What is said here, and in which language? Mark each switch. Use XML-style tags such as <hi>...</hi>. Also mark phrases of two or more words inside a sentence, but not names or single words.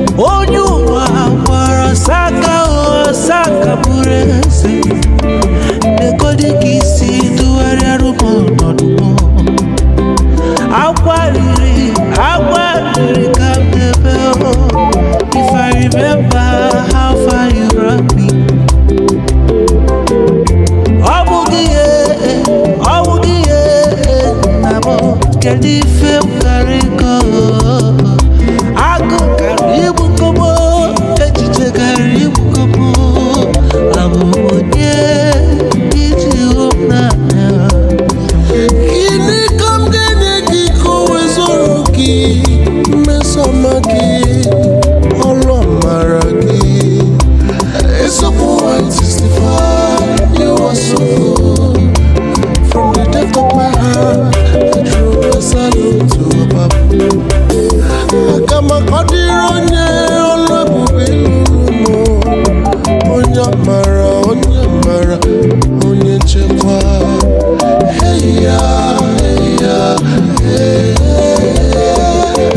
<ig>Onye ụwa kpọrọ Saka, o Saka bụrụ eze. Lekodi ka isi tụgharịa rụ m ọnọdụ m. Akwa riri, akwa riri ka m na-ebe o.</ig> <en>If I remember how far you brought me.</en> <ig>Ọ bụ gị, eh, eh, ọ bụ gị, eh, eh, nna m. Kedu ife m kara ịkọ? Agụ kara igbu nkomo. Echiche karịrị igbukọpụ. Abụ m onye iji hụ m n'anya? Gịnị ka m ga-enye gị ka o wee zuru gị? Mmesoma gị, ọrụ amara gị.</ig> <en>Eziokwu one sixty-five, you are so good. From the depth of my heart, I throw a salute to Papa.</en> <ig>Aga m akọdịrị onye ọrụ ebube lụrụ mụ. Onye amara, onye amara, onye nchekwa. Hey ya, hey ya, hey, hey, hey.</ig>